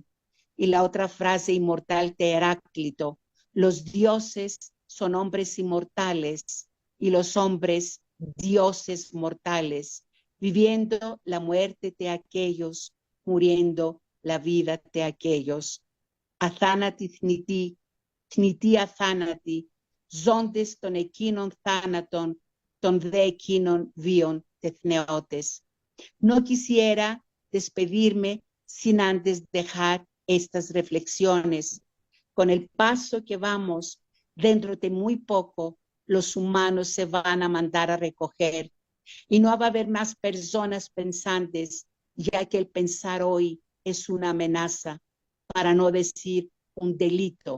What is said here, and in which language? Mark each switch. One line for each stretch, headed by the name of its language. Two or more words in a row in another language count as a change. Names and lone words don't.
Spanish: Y la otra frase inmortal de Heráclito, los dioses son hombres inmortales y los hombres dioses mortales, viviendo la muerte de aquellos, muriendo la vida de aquellos.
Greek: ἀθάνατοι θνητοί ἀθάνατοι, ζῶντες τὸν ἐκείνων θάνατον, τὸν δὲ ἐκείνων βίον τεθνεῶτες.
Spanish: No quisiera despedirme sin antes dejar estas reflexiones. Con el paso que vamos, dentro de muy poco, los humanos se van a mandar a recoger y no va a haber más personas pensantes, ya que el pensar hoy es una amenaza, para no decir un delito.